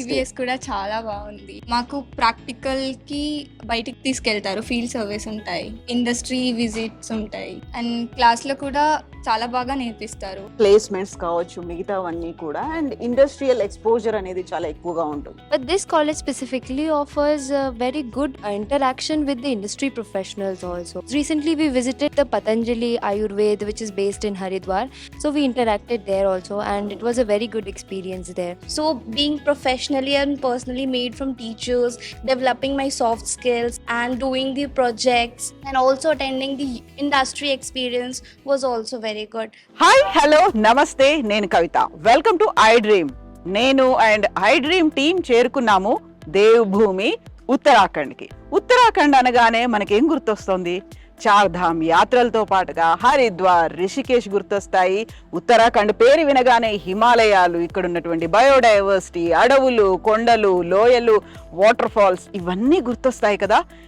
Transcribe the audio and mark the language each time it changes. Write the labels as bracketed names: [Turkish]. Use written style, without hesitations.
[Telugu] DBS కూడా చాలా బాగుంది. మాకు ప్రాక్టికల్ కి బయటికి తీసుకెళ్తారు, ఫీల్డ్ సర్వీస్ ఉంటాయి, ఇండస్ట్రీ విజిట్స్ ఉంటాయి, అండ్ క్లాస్ లో కూడా చాలా బాగా నేర్పిస్తారు. ప్లేస్మెంట్స్ కావచ్చు, మిగతావన్నీ కూడా, అండ్ ఇండస్ట్రియల్ ఎక్స్పోజర్ అనేది చాలా ఎక్కువగా ఉంటుంది. [English] But this college specifically offers a very good interaction with the industry professionals also. Recently we visited the Patanjali Ayurveda, which is based in Haridwar, so we interacted there also, and it was a very good experience there. So being professionally and personally made from teachers, developing my soft skills and doing the projects and also attending the industry experience was also very good. [Telugu] Hi, hello, నమస్తే, నేను కవిత. Welcome to I dream. నేను and I dream team చేరుకున్నాము దేవభూమి ఉత్తరాఖండ్ కి. ఉత్తరాఖండ్ అనగానే మనకేం గుర్తొస్తుంది? చార్ధామ్ యాత్రలతో పాటుగా హరిద్వార్, రిషికేశ్ గుర్తొస్తాయి. ఉత్తరాఖండ్ పేరు వినగానే హిమాలయాలు, ఇక్కడ ఉన్నటువంటి బయోడైవర్సిటీ, అడవులు, కొండలు, లోయలు, వాటర్ ఫాల్స్ ఇవన్నీ గుర్తొస్తాయి కదా.